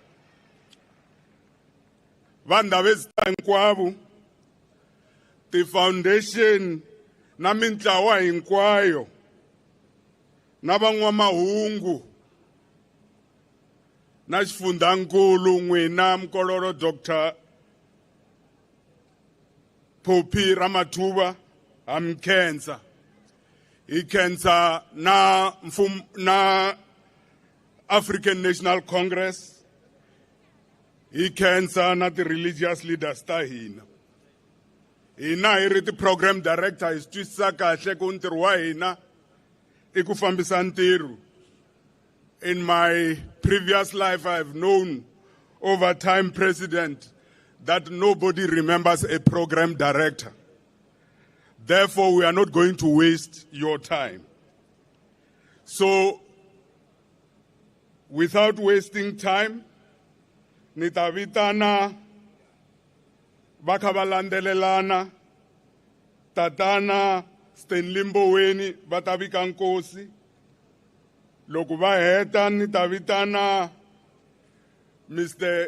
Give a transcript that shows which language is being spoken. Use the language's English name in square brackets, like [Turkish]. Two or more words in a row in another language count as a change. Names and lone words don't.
[Tsonga] Vandhavezita hinkwavo, ti-foundation na mintlawa hinkwayo na van'wamahungu na xifundhankulu n'wina Mkololo Dr. Phophi Ramathuba ha mi khensa. Hi khensa na African National Congress, hi khensa na ti- [English] religious leaders [Tsonga] ta hina. Hina hi ri ti- [English] program director [Tsonga] hi swi twisisa kahle ku ntirho wa hina I ku fambisa ntirho. [English] In my previous life, I have known over time, President, that nobody remembers a program director. Therefore, we are not going to waste your time. So, without wasting time, [Tsonga] nitavitana vakavalandelelana tatana Tzaneen Mboweni vatavika nkosi. Loko va heta ni ta vitana Mr.